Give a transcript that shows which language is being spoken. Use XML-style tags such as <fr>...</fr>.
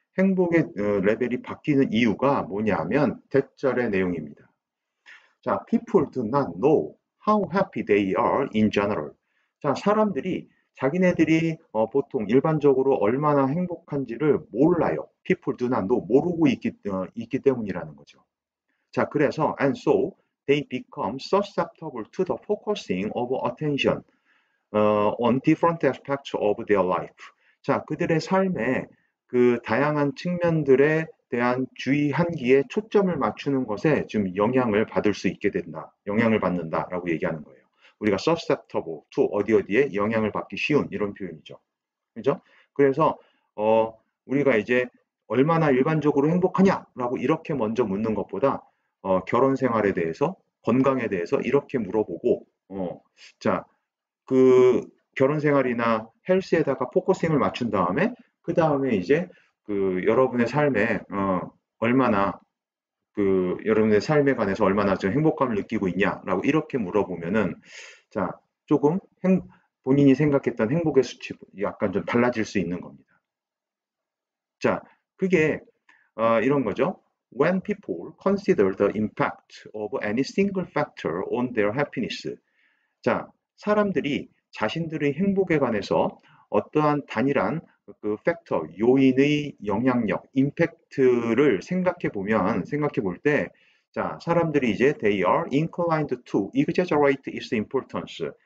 <ko>행복의 레벨이 바뀌는 이유가 뭐냐면 대절의 내용입니다.</ko> <en>자, people do not know how happy they are in general.</en> <ko>자, 사람들이 자기네들이 보통 일반적으로 얼마나 행복한지를 몰라요. people do not know, 모르고 있기 때문이라는 거죠.</ko> <en>자, 그래서 and so they become susceptible to the focusing of attention on different aspects of their life.</en> <ko>자, 그들의 삶의 그 다양한 측면들에 대한 주의 한기에 초점을 맞추는 것에 좀 영향을 받을 수 있게 된다. 영향을 받는다라고 얘기하는 거예요. 우리가 susceptible to 어디에 영향을 받기 쉬운 이런 표현이죠. 그죠? 그래서 우리가 이제 얼마나 일반적으로 행복하냐라고 이렇게 먼저 묻는 것보다 결혼 생활에 대해서, 건강에 대해서 이렇게 물어보고 자, 그 결혼 생활이나 헬스에다가 포커싱을 맞춘 다음에 그 다음에 이제 그 여러분의 삶에 얼마나 그 여러분의 삶에 관해서 얼마나 좀 행복감을 느끼고 있냐라고 이렇게 물어보면은 자, 조금 본인이 생각했던 행복의 수치 약간 좀 달라질 수 있는 겁니다. 자, 그게 이런 거죠.</ko> <en>When people consider the impact of any single factor on their happiness.</en> <ko>자, 사람들이 자신들의 행복에 관해서 어떠한 단일한 그 팩터, 요인의 영향력, 임팩트를 생각해 볼 때, 자, 사람들이 이제 they are inclined to exaggerate its importance.</ko>